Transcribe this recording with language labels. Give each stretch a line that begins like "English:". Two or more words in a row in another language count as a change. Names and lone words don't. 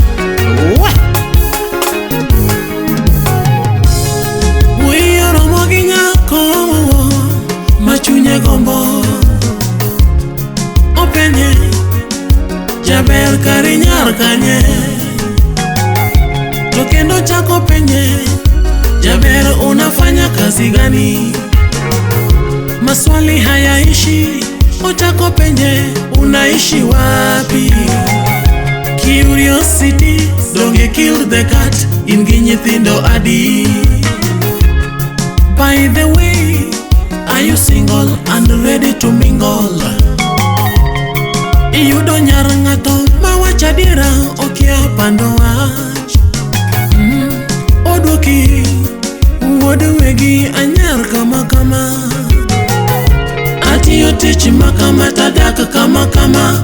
Luo (Kenya and Tanzania): Wiyoro mogi nyako machunye gombo. Openye jaber kari nyar kanye. To kendo chako penye jaber
Swahili: unafanya kazi gani? Maswali hayaishi.
Luo (Kenya and Tanzania): Ochako penye
Swahili: unaishi wapi?
Luo (Kenya and Tanzania): Curiosity donge
English: kill the cat
Luo (Kenya and Tanzania): ingi nyithindo adi.
English: By the way, are you single and ready to mingle?
Luo (Kenya and Tanzania): Iyudo nyar ng'ato mawacho adiera okia pando wach. Oduoki wuod wegi anyar kama kama. Atiyo tich makama tadak kama kama.